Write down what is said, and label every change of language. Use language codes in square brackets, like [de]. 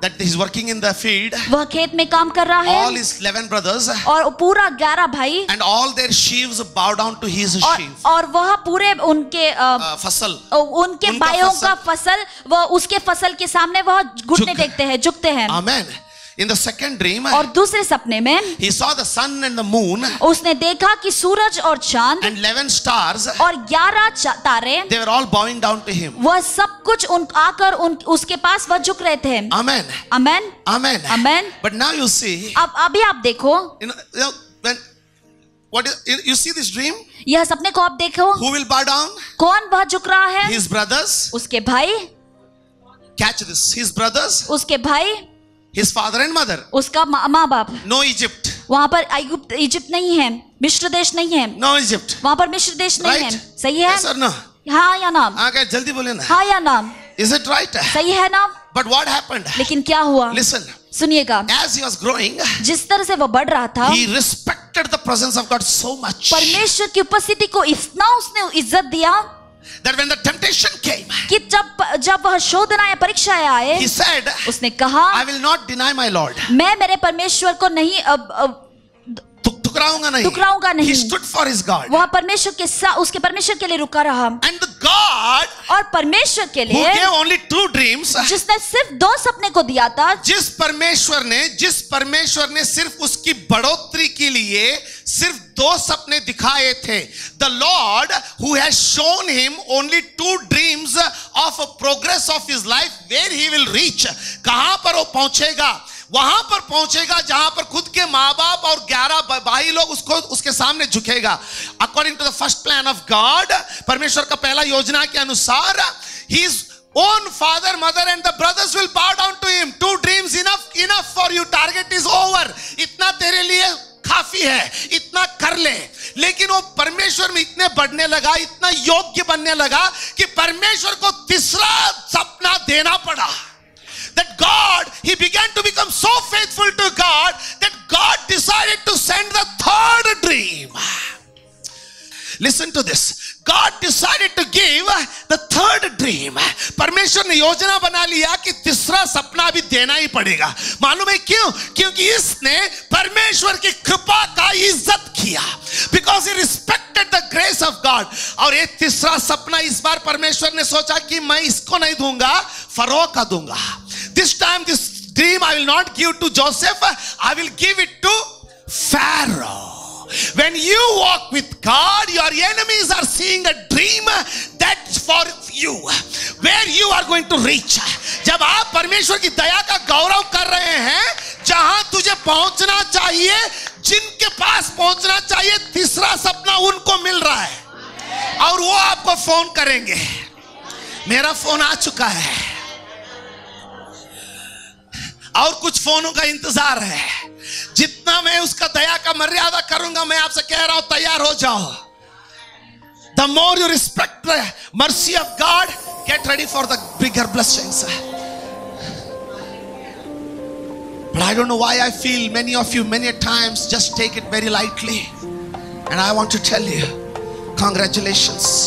[en] that he's working in the field. [hi] वह खेत में काम कर रहा है। [en] All his 11 brothers. [hi] और पूरा 11 भाई। [en] And all their sheaves bow down to his sheaf. [hi] और वह पूरे उनके फसल, उनके भाइयों का फसल, वह उसके फसल के सामने वह घुटने टेकते हैं, झुकते हैं। [en] Amen. In the second dream, [hi] और दूसरे सपने में [en] he saw the sun and the moon. [hi] उसने देखा कि सूरज और चांद [en] and 11 stars. [hi] और 11 तारे, [en] they were all bowing down to him. [hi] वह सब कुछ आकर उसके पास वह झुक रहे थे। [en] Amen. Amen. Amen. Amen. But now you see. [hi] अब अभी आप देखो। [en] You know when you see this dream. [hi] यह सपने को आप देखो। [en] Who will bow down? [hi] कौन वह झुक रहा है? [en] His brothers. [hi] उसके भाई। [en] Catch this. His brothers. [hi] उसके भाई। [en] His father and mother. [hi] उसका माँ बाप। [en] No Egypt. [hi] वहाँ पर इजिप्ट नहीं है, मिस्र देश नहीं है। [en] No Egypt. [hi] वहाँ पर मिस्र देश नहीं है। सही है? [en] Yes or no? [hi] हाँ या ना? आगे जल्दी बोले ना। हाँ या ना? [en] Is it right? [hi] सही है ना? [en] But what happened? [hi] लेकिन क्या हुआ? [en] Listen. [hi] सुनिएगा। [en] As he was growing, [hi] जिस तरह से वह बढ़ रहा था, [en] he respected the presence of God so much. [hi] परमेश्वर की उपस्थिति को इतना उसने इज्जत दिया [en] that when the temptation came, [hi] कि जब वह शोधना या परीक्षाएं आए, [en] he said, [hi] उसने कहा, [en] I will not deny my Lord. [hi] मैं मेरे परमेश्वर को नहीं ठुकराऊंगा नहीं। [en] He stood for his God. [hi] वह परमेश्वर के साथ उसके परमेश्वर के लिए रुका रहा। [en] And the God [hi] और परमेश्वर के लिए [en] who gave only 2 dreams, [hi] जिसने सिर्फ 2 सपने को दिया था, जिस परमेश्वर ने सिर्फ उसकी बढ़ोतरी के लिए सिर्फ 2 सपने दिखाए थे, [en] the Lord who has shown him only 2 dreams of a progress of his life, where he will reach, [hi] कहां पर वो पहुंचेगा, वहां पर पहुंचेगा जहां पर खुद के माँ बाप और 11 भाई लोग उसके सामने झुकेगा। [en] According to the first plan of God, [hi] परमेश्वर का पहला योजना के अनुसार, [en] his own father, mother and the brothers will bow down to him. 2 dreams enough for you. Target is over. [hi] इतना तेरे लिए काफी है, इतना कर ले। लेकिन वो परमेश्वर में इतने बढ़ने लगा, इतना योग्य बनने लगा कि परमेश्वर को तीसरा सपना देना पड़ा। [en] That God, he began to become so faithful to God that God decided to send the 3rd dream. Listen to this. God decided to give the 3rd dream. [hi] परमेश्वर ने योजना बना लिया कि तीसरा सपना भी देना ही पड़ेगा। मालूम है क्यों? क्योंकि इसने परमेश्वर की कृपा का इज्जत किया। [en] Because he respected the grace of God. [hi] और ये तीसरा सपना इस बार परमेश्वर ने सोचा कि मैं इसको नहीं दूंगा, फरो का दूंगा। [en] This time this dream I will not give to Joseph, I will give it to Pharaoh. When you walk with God, your enemies are seeing a dream that's for you, where you are going to reach. [hi] जब आप परमेश्वर की दया का गौरव कर रहे हैं, जहां तुझे पहुंचना चाहिए, जिनके पास पहुंचना चाहिए, तीसरा सपना उनको मिल रहा है और वो आपको फोन करेंगे। मेरा फोन आ चुका है और कुछ फोनों का इंतजार है। जितना मैं उसका दया का मर्यादा करूंगा, मैं आपसे कह रहा हूं, तैयार हो जाओ। [en] The more you respect the mercy of God, get ready for the bigger blessings. But I don't know why I feel many of you many times just take it very lightly. And I want to tell you, congratulations.